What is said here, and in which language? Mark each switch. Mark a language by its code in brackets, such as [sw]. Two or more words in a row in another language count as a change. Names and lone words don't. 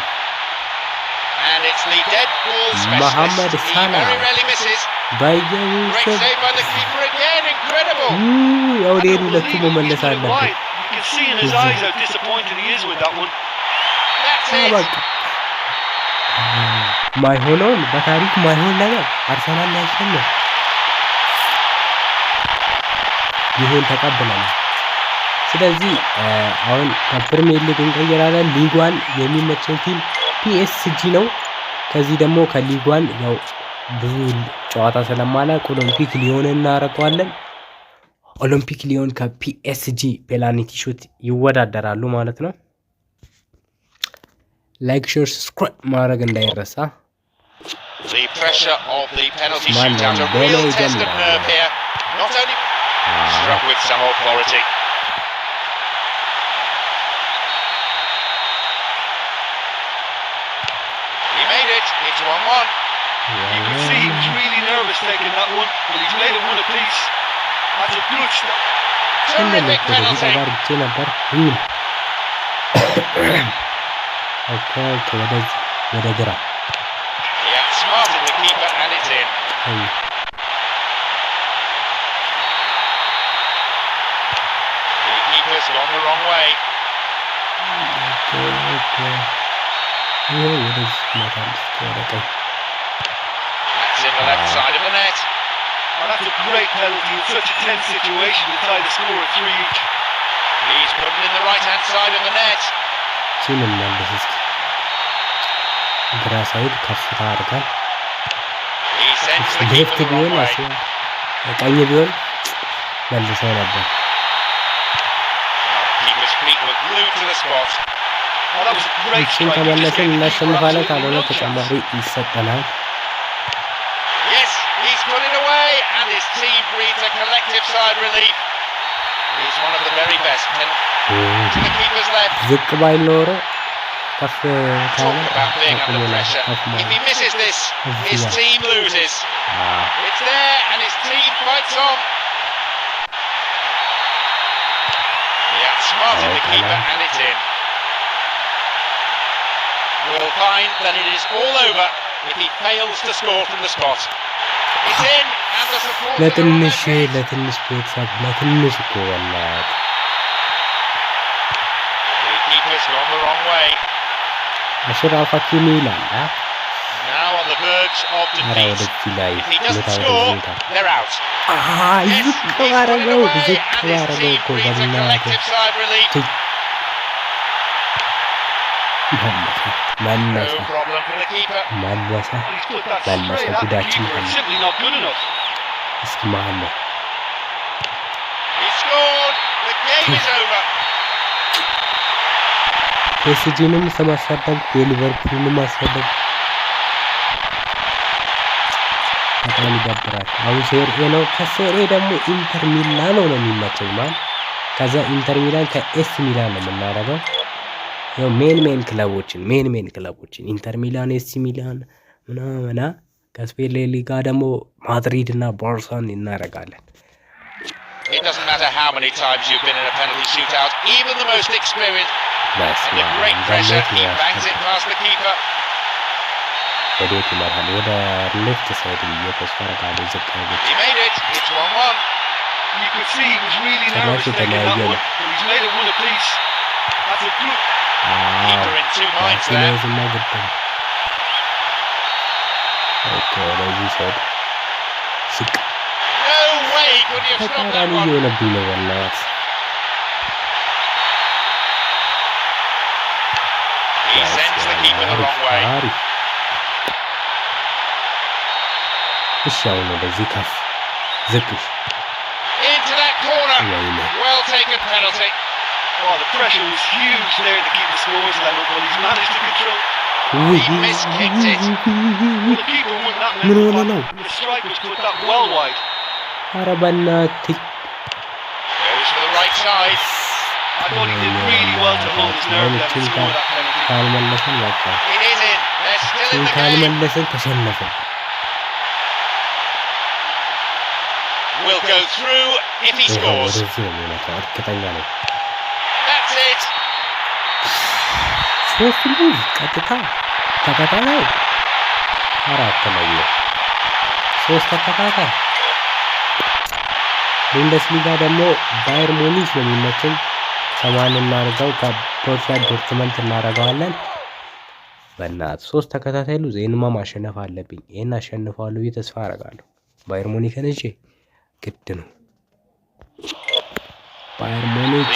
[en] And it's the dead ball specialist. He very rarely misses. Great save by the keeper again. Incredible. You can see in his eyes how disappointed he is with that one. That's it. [am] ማይሆነውን በታሪክ ማይሆን ነገር አርሰናል ያሸነፈ ይሁን ተቀበለናል። ስለዚህ አሁን ከፕሪሚየር ሊግ እንቀየራለን። ሊግ 1 የሚመቸን ቲም ፒኤስጂ ነው። ከዚህ ደግሞ ከሊግ 1 ያው ብዙ ጨዋታ ስለማላውቅ ኦሎምፒክ ሊዮን እናረቀዋለን። ኦሎምፒክ ሊዮን ከፒኤስጂ [en] penalty shoot [am] ይወዳደራሉ ማለት ነው። [en] like share subscribe [am] ማድረግ እንዳይረሳ። [en] The pressure of the penalty shootout, a real test of nerve here. Not only struck with some authority. He made it, it's 1-1. You can see he was really nervous taking that one, but he's made it one apiece. That's a good start. Terrific penalty. [am] ወደ ግራ [en] outsmarted the keeper and it's in. The keeper's gone the wrong way. That's in the left side of the net. Oh, that's a great penalty in such a tense situation to tie the score at 3 each. He's put it in the right hand side of the net. [am] ግራ ሳይድ ከፍታ አድርጋል። [en] He sends the ሌፍት keeper the [am] ቢሆን [en] wrong way. [am] ቀኝ ቢሆን መልሰው ነበር። [en] Keeper's feet were glued to the spot. Oh, that was a great [am] እቺን [en] strike. He just [am] ከመለስን [en] gave the keeper [am] እናሸንፋለን፣ [en] absolutely [am] ካልሆነ [en] no chance. [am] ተጨማሪ ይሰጠናል። [en] Yes, he's put it away, and his team breathes a collective sigh of relief. He's one of the very best. And to the keeper's left. [am] ዝቅ ባይል ኖሮ ከፍ ካለ [en] Talk about being under [am] አቁሙና [en] pressure. [am] ከፍ [en] If [am] ማለት [en] he misses this, his Yeah. team loses. It's there, and his team fights on. He outsmarted the keeper, and it's in. We'll find that it is all over if he fails to score from the spot. It's in, and the supporters are on their [am] ለትንሽ [en] feet. [am] ለትንሽ ቤተሰብ ለትንሽ እኮ በላት [en] The keeper's gone the wrong way. [am] አሽራፍ ሀኪሚ ይላል። [en] Now on the verge of [am] ኧረ [en] defeat. [am] ወደዚህ ላይ [en] If he doesn't [am] ምታ [en] score, [am] ወደዚህ ጋር [en] they're out. Yes, [am] ዝቅ [en] he's put it [am] ባረገው [en] away, [am] ዝቅ [en] and his [am] ባረገው [en] team [am] እኮ [en] breathes a [am] በእናትህ [en] collective sigh of relief. [am] መለሰ [en] No problem for the keeper. [am] መለሰ [en] Well, he's put that [am] መለሰ [en] straight at the [am] ጉዳችን [en] keeper. It's [am] ፈለ [en] simply not good enough. [am] እስኪ መሀል ላይ [en] He scored. The game is over. [am] ፔስጂንም ስማሳደብ የሊቨርፑልንም ማሳደብ በጣም ይደብራል። አሁን ሴሪኤ ነው። ከሴሪኤ ደግሞ ኢንተር ሚላን ነው የሚመቸኝ ማለት ከዛ ኢንተር ሚላን ከኤስ ሚላን ነው የምናደርገው። ያው ሜን ክለቦችን ኢንተር ሚላን፣ ኤስ ሚላን ምናምን ከስፔን ሊጋ ደግሞ ማድሪድ እና ባርሳን እናደርጋለን። [en] It doesn't matter how many times you've been in a penalty shootout, even the most experienced, under great pressure, he bangs it past the keeper. [am] ወዴት ይመራል? ወደ [en] left side [am] እየተስፋ አደርጋለሁ። ዝቃለች [en] He made it. It's 1-1. You could see he was really Can I nervous shoot taking an that idea? one, but he's made it one apiece. That's a good. Keeper in two minds there. [am] ሲነዝና ግድ ነው። ኦኬ ወደዚህ ሳይድ ዝቅ [en] No way could he have stopped that [am] ተቃራኒ [en] one. [am] እየሆነብኝ ነው በእናትህ። [en] He sends the keeper the wrong way. [am] አሪፍ። እሺ አሁን ወደዚህ ከፍ ዝቅ [en] Into that corner. [am] ወይኔ [en] Well taken penalty. Oh, the pressure was huge there to keep the scores that up, but he's managed to control. [am] ውይ [en] He miskicked it. Well, the keeper won that [am] ምን [en] middle [am] ሆነ [en] one, [am] ነው? [en] and the strikers put that well wide. [am] ኧረ በእናትህ [en] Goes to the right side. I thought he did really well to hold his nerve there and score that penalty. [am] ካልመለሰን በቃ [en] It is in. They're still in the game. [am] ካልመለሰን ተሸነፈን። [en] Will go through if he scores. [am] ወደዚህ ነው የሚመጣው እርግጠኛ ነኝ። [en] That's it. [am] ሶስት ልጅ ቀጥታ ተከታታይ አራት ላይ ሶስት ተከታታይ ቡንደስሊጋ ደግሞ ባየር ሙኒክ ነው የሚመቸኝ። ሰማን እናርገው ከቦሩሲያ ዶርትመንት እናደርገዋለን። በእናትህ ሶስት ተከታታይ ሉዝ ይሄንማ ማሸነፍ አለብኝ። ይሄን አሸንፈዋለሁ ብዬ ተስፋ አደርጋለሁ። ባየር ሙኒክን እንጂ ግድ ነው። ባየር ሙኒክ